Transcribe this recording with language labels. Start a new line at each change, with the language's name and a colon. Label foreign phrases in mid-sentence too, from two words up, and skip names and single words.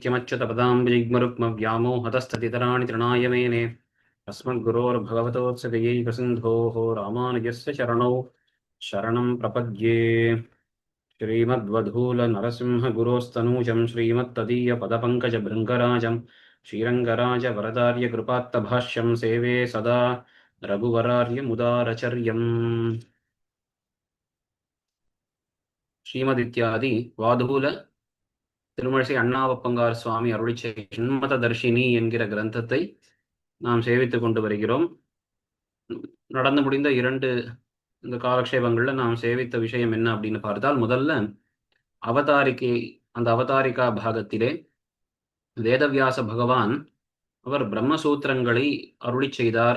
Sanskrit: नित्यमच्युतपदाम्बुजयुग्मरुक्मव्यामोहतस्ततितराणि तृणाय मेने अस्मद्गुरोर्भगवतोत्सदयैकसिन्धोः रामानुजस्य चरणौ शरणं प्रपद्ये श्रीमद्वधूलनरसिंहगुरोस्तनूजं श्रीमत्तदीयपदपङ्कजभृङ्गराजं श्रीरङ्गराजवरदार्यकृपात्तभाष्यं सेवे सदा रघुवरार्यमुदारचर्यम्
Tamil: ஸ்ரீமதித்யாதி வாதூல திருமழிசை அண்ணாவப்பங்கார் சுவாமி அருளிச் செய்த ஷண்மத தர்ஷினி என்கிற கிரந்தத்தை நாம் சேவித்துக் கொண்டு வருகிறோம். நடந்து முடிந்த இந்த காலக்ஷேபங்கள்ல நாம் சேவித்த விஷயம் என்ன அப்படின்னு பார்த்தால், முதல்ல அந்த அவதாரிகா பாகத்திலே வேதவியாச பகவான் அவர் பிரம்மசூத்திரங்களை அருளி செய்தார்.